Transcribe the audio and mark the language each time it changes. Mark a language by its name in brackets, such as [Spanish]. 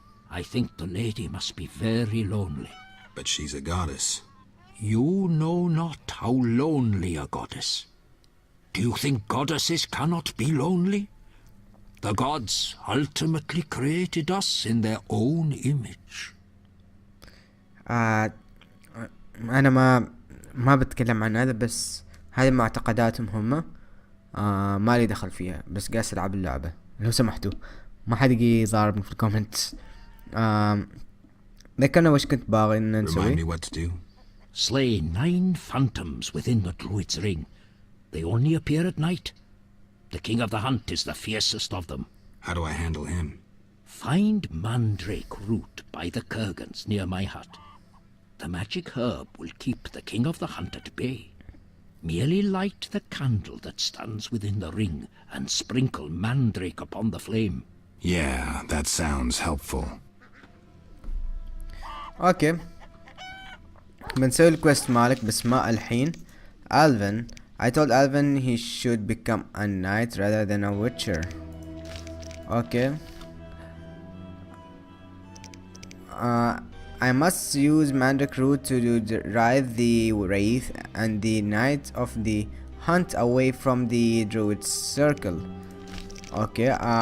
[English] I think the lady must be very lonely. But she's a goddess. You know not how lonely a goddess. Do you think goddesses cannot be lonely? The gods ultimately created us in their own image. [Arabic] انا ما بتكلم عن هذا، بس هذه معتقداتهم هم. ما لي دخل فيها، بس قاعد العب اللعبة. لو سمحتوا ما حد يجي يضاربني في الكومنت. ذكرنا وش كنت باغي ان [English] Remind me [Arabic] نسوي. [English] what to do. Slay 9 phantoms within the Druid's ring. They only appear at night. The King of the Hunt is the fiercest of them. How do I handle him? Find mandrake root by the kurgans near my hut. The magic herb will keep the King of the Hunt at bay. Merely light the candle that stands within the ring and sprinkle mandrake upon the flame. Yeah, that sounds helpful. [Arabic] اوكي بنسوي الكويست مالك بس ما الحين. [English] Alvin, I told Alvin he should become a knight rather than a witcher. Okay. I must use mandrake root to drive the wraith and the knight of the hunt away from the druid's circle. Okay.